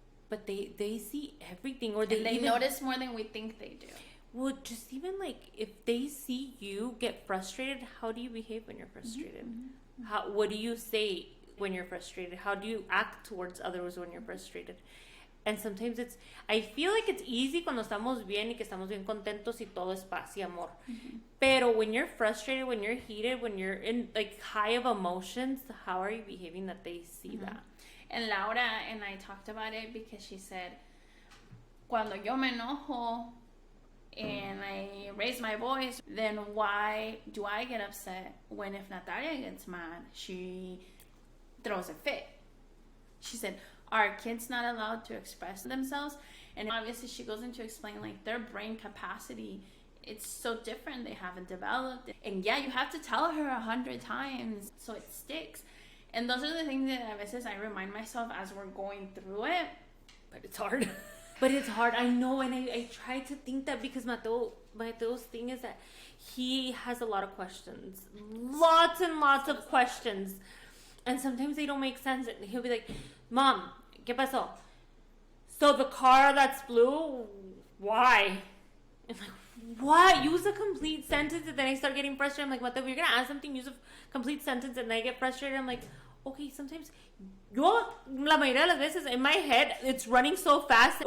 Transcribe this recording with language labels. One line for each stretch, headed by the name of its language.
English: But they see everything, or they even notice more than we think they do. Well, just even like if they see you get frustrated, how do you behave when you're frustrated? What do you say when you're frustrated? How do you act towards others when you're frustrated? And sometimes I feel like it's easy
Spanish: cuando estamos bien y que estamos bien contentos y todo es paz y amor. Pero
English: when you're frustrated, when you're heated, when you're in like high of emotions, how are you behaving that they see that? And Laura and I talked about it because she said,
Spanish: cuando yo me enojo
English: and I raise my voice, then why do I get upset when if Natalia gets mad, she throws a fit? She said, are kids not allowed to express themselves? And obviously she goes into explain like their brain capacity, it's so different. They haven't developed it. And yeah, you have to tell her 100 times so it sticks. And those are the things that
Spanish: a veces
English: I remind myself as we're going through it. But it's hard. But it's hard, I know, and I try to think that because Mateo's thing is that he has a lot of questions. Lots and lots of questions. And sometimes they don't make sense. And he'll be like, Mom,
Spanish: ¿qué pasó?
English: So the car that's blue, why? I'm like, what? Use a complete sentence. And then I start getting frustrated. I'm like, Mateo, you're going to ask something, use a complete sentence. And then I get frustrated. I'm like, okay, sometimes
Spanish: la mayoría de las veces
English: in my head, it's running so fast.